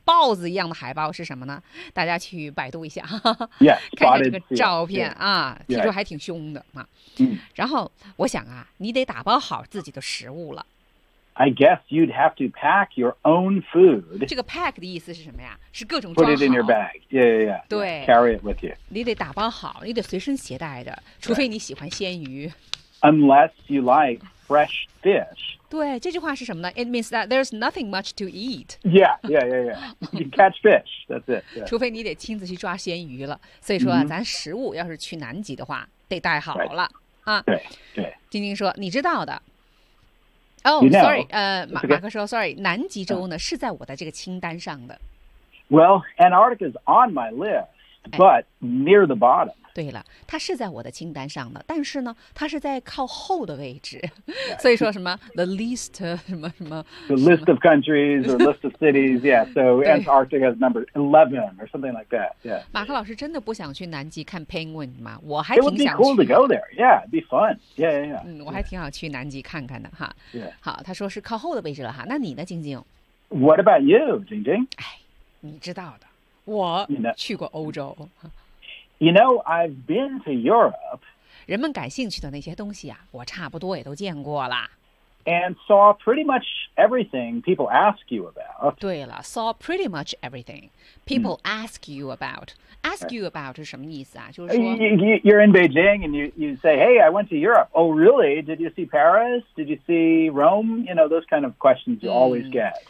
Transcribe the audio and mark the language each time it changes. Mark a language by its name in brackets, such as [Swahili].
[Chinese] 豹子一样的海豹是什么呢？大家去百度一下， [English] yeah, [Chinese] 看看这个照片、 [English] yeah. [Chinese] 啊，听说还挺凶的、 [English] yeah. [Chinese] 啊。然后我想啊，你得打包好自己的食物了。 [English] I guess you'd have to pack your own food. [Chinese] 这个 pack 的意思是什么呀？是各种装好。 [English] Put it in your bag. Yeah, yeah, yeah. [Chinese] 对 [English] ，carry it with you. [Chinese] 你得打包好，你得随身携带的，除非你喜欢鲜鱼。 [English] Unless you like fresh fish. [Chinese] 对，这句话是什么呢 [English] ？It means that there's nothing much to eat. Yeah, yeah, yeah, yeah. You catch fish. That's it.、Yeah. [Chinese] 除非你得亲自去抓鲜鱼了。所以说、啊， mm-hmm. 咱食物要是去南极的话，得带好了。 [English] Right. 对对， [Chinese] 晶晶说：“你知道的。 [English] Oh, you know, sorry, 、 [Chinese] 马克说 ，sorry， 南极洲呢是在我的这个清单上的。 [English] Well, Antarctica is on my list, but near the bottom. [Chinese] 对了，它是在我的清单上的，但是呢，它是在靠后的位置。 [English] Right. [Chinese] 所以说什么 the least 什么什么 [English] the list of countries or list of cities? Yeah, so Antarctica is number 11 or something like that. Yeah. [Chinese] 马克老师真的不想去南极看 penguin 吗？我还挺想去。 [English] It would be cool to go there. Yeah, it'd be fun. Yeah, yeah, yeah. [Chinese] 我还挺想去南极看看的哈。 [English] Yeah. [Chinese] 好，他说是靠后的位置了哈。那你呢，晶晶 [English] ？What about you, 晶晶？ [Chinese] 你知道的，我去过欧洲。 [English] You know, I've been to Europe. [Chinese] 人们感兴趣的那些东西啊，我差不多也都见过了。 [English] And saw pretty much everything people ask you about. 对了 ，saw pretty much everything people ask you about. Ask you about 是什么意思啊？就是说 you're in Beijing and you say, "Hey, I went to Europe." Oh, really? Did you see Paris? Did you see Rome? You know those kind of questions you always get.